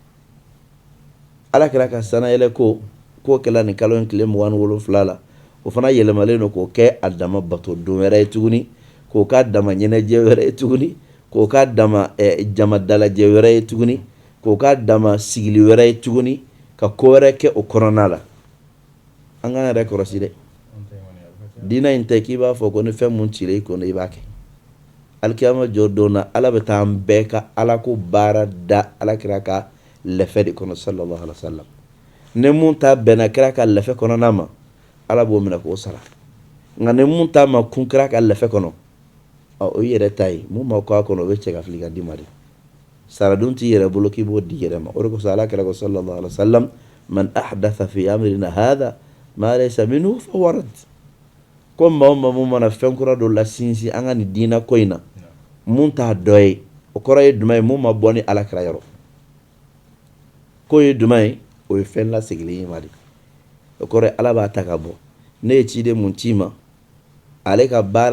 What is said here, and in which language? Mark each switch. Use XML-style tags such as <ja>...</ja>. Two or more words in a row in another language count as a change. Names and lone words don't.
<bm>ala kira ka sanayɛlɛ ko k'o kɛla nin kalo in tile 27 la o fana yɛlɛmalen don k'o kɛ a dama bato don wɛrɛ ye tuguni k'o k'a dama ɲɛnajɛ wɛrɛ ye tuguni k'o k'a dama jama dalajɛ wɛrɛ ye tuguni k'o k'a dama sigili wɛrɛ ye tuguni ka ko wɛrɛ kɛ o kɔnɔna la an k'an yɛrɛ kɔlɔsi dɛ diina in tɛ k'i b'a fɔ ko ni fɛn mun cira i kɔnɔ i b'a kɛ alikiyama jɔ don na ala bɛ taa an bɛɛ ka ala ko baara da ala kira ka lɛfɛ de kɔnɔ</bm> <ar>صلى الله عليه وسلم</ar> <bm>ni mun ta bɛnna kira ka lɛfɛ kɔnɔna ma ala b'o minɛ k'o sara nka ni mun ta ma kun kira ka lɛfɛ kɔnɔ o yɛrɛ ta ye mun ma kɔ a kɔnɔ o bɛ cɛ ka fili ka di ma de sara dun t'i yɛrɛ bolo k'i b'o di yɛrɛ ma o de kosɔn ala kira ko</bm> <ar>صلى الله عليه وسلم من أحدث في أمرنا هذا ما ليس منه فهو رد</ar> <bm>ko maa o maa mun mana fɛn kura dɔ la sinsin an ka nin diina ko in na mun t'a dɔ ye o kɔrɔ ye jumɛn ye mun ma bɔ ni ala kira yɔrɔ ko ye jumɛn ye o ye fɛn lasegilen ye ma de o kɔrɔ ye ala b'a ta ka bɔ ne ye ciden mun ci ma ale ka baara</bm>